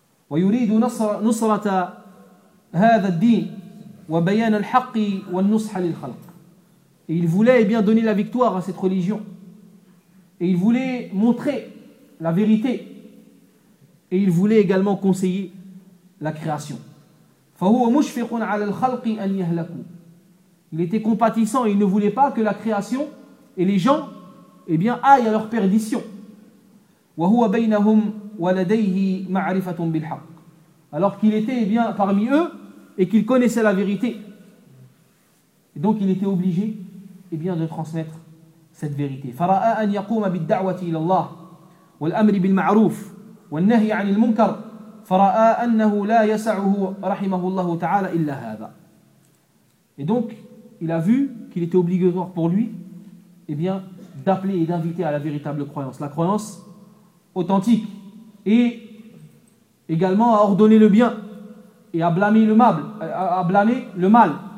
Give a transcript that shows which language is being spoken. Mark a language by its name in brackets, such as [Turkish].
[Arabic] وَيُرِيدُ نُصْرَةَ هَذَا الدِّينِ وَبَيَانَ الْحَقِّ وَالنُّصْحَ لِلْخَلْقِ. [French] Et il voulait, eh bien, donner la victoire à cette religion, et il voulait montrer la vérité, et il voulait également conseiller la création. [Arabic] فهو مشفق على الخلق أن يهلكوا. [French] Il était compatissant et il ne voulait pas que la création et les gens, eh bien, aillent à leur perdition. [Arabic] وهو بينهم ولديه معرفة بالحق. [French] Alors qu'il était, eh bien, parmi eux et qu'il connaissait la vérité. Et donc il était obligé, eh bien, de transmettre cette vérité. [Arabic] فرأى أن يقوم بالدعوة إلى الله والأمر بالمعروف والنهي عن المنكر. فَرَآَا أَنَّهُ لَا يَسَعُهُ رَحِمَهُ اللَّهُ تَعَالَ إِلَّا هَذَا. [French] Et donc, il a vu qu'il était obligatoire pour lui, eh bien, d'appeler et d'inviter à la véritable croyance, la croyance authentique, et également à ordonner le bien et à blâmer le mal.